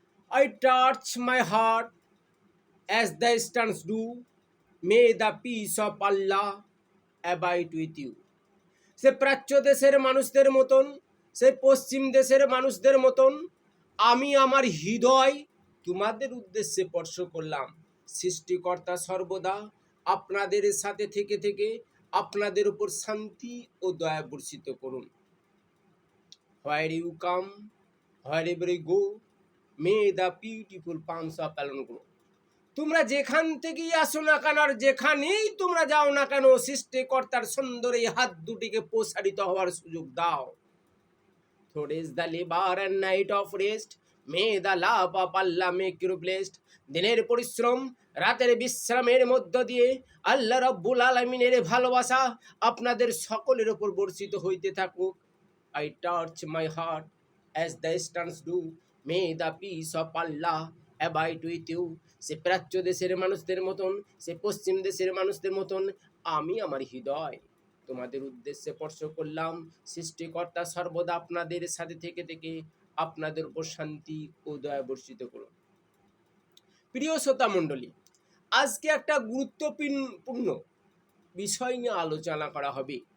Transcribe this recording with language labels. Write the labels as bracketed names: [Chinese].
[English] I touch my heart as the stars do. May the peace of Allah abide with you. [Bangla] সে প্রাচ্য দেশের মানুষদের মতন, সে পশ্চিম দেশের মানুষদের মতন আমি আমার হৃদয় তোমাদের উদ্দেশ্যে স্পর্শ করলাম। সৃষ্টিকর্তা সর্বদা আপনাদের সাথে থেকে থেকে আপনাদের উপর শান্তি ও দয়া বর্ষিত করুন। [English] Where you come, wherever you go, may the beautiful palms of Alon grow. [Bangla] তোমরা যেখান থেকেই আসো না কেন আর যেখানেই তোমরা যাও না কেন, সৃষ্টিকর্তার সুন্দর এই হাত দুটিকে প্রসারিত হওয়ার সুযোগ দাও। [English] Today's the labor and night of rest. May the love of Allah make you blessed. [Bangla] দিনের পরিশ্রম, রাতের বিশ্রামের মধ্য দিয়ে আল্লাহ রাব্বুল আলামিনের ভালোবাসা আপনাদের সকলের উপর বর্ষিত হইতে থাকুক। [English] I touch my heart as the stars do. May the peace of Allah abide with you. [Bangla] সে প্রাচ্য দেশের মানুষদের মতন, সে পশ্চিম দেশের মানুষদের মতন আমি আমার হৃদয় তোমাদের উদ্দেশ্যে স্পর্শ করলাম। সৃষ্টিকর্তা সর্বদা আপনাদের সাথে থেকে থেকে আপনাদের উপর শান্তি ও দয়া বর্ষিত করুন। প্রিয় শ্রোতা মণ্ডলী, আজকে একটা গুরুত্বপূর্ণ বিষয় নিয়ে আলোচনা করা হবে।